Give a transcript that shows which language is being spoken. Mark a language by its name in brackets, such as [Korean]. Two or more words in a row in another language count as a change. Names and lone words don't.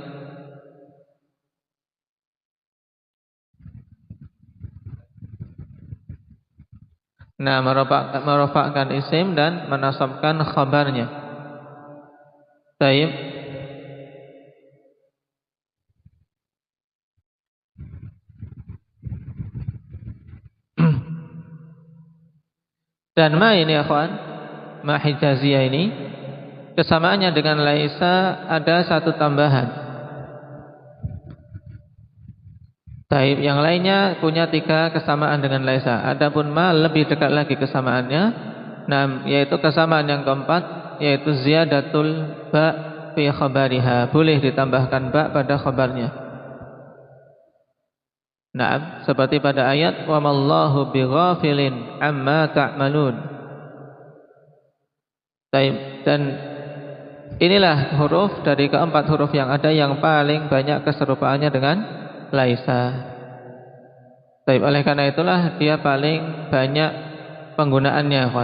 [Indonesian] Nah, merofakkan isim dan menasabkan khabarnya. Baik. Dan ma ini akhwan, [Arabic] ma hijaziyah [Indonesian] ini, kesamaannya dengan laisa ada satu tambahan. Taib, yang lainnya punya 3 kesamaan dengan laisa. Adapun ma lebih dekat lagi kesamaannya. Nah, yaitu kesamaan yang keempat, yaitu [Arabic] ziyadatul ba fi khabariha. [Indonesian] Boleh ditambahkan ba pada khabarnya. Nah, seperti pada ayat [Arabic] wa mallahu bighafilin amma ta'malun. [Indonesian] Taib, dan inilah huruf dari keempat huruf yang ada yang paling banyak keserupaannya dengan laisa. Baik, oleh karena itulah dia paling banyak penggunaannya, kawan.